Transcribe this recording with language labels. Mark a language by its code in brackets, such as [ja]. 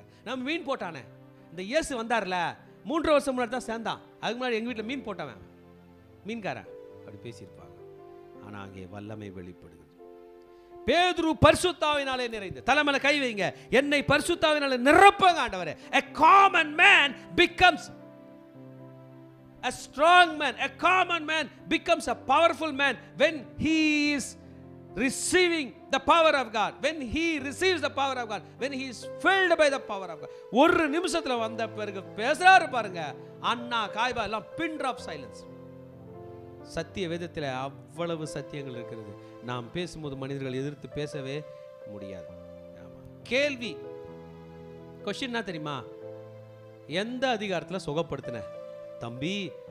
[ta] நம்ம மீன் போட்டானே, இந்த இயேசு வந்தார்ல 3 வருஷம் முன்னாடி தான் சேர்ந்தான். அதுக்கு முன்னாடி எங்கள் வீட்டில் மீன் போட்டவன் மீன்காரன். அப்படி பேசியிருப்பாங்க. ஆனால் அங்கே வல்லமை வெளிப்படுகிறது. பேதுரு பரிசுத்தாவினாலே நிறைந்து, தலைமையில கை வைங்க, என்னை பரிசுத்தாவினாலே நிரப்புங்க ஆண்டவரே. [en] A common man becomes a strong man. A common man becomes a powerful man when he is receiving the power of God. When he receives the power of God, when he is filled by the power of God. [ta] ஒரு நிமிஷத்துல வந்த பிறகு பேசுறாரு பாருங்க. அண்ணா காய்பா எல்லாம் [en] pin drop silence. [ta] சத்திய வேதத்தில் அவ்வளவு சத்தியங்கள் இருக்கிறது. நாம் பேசும்போது மனிதர்கள் எதிர்த்து பேசவே முடியாது. கேள்வி, கொஸ்டின் என்ன தெரியுமா? எந்த அதிகாரத்தில் சுகப்படுத்தின தம்பி?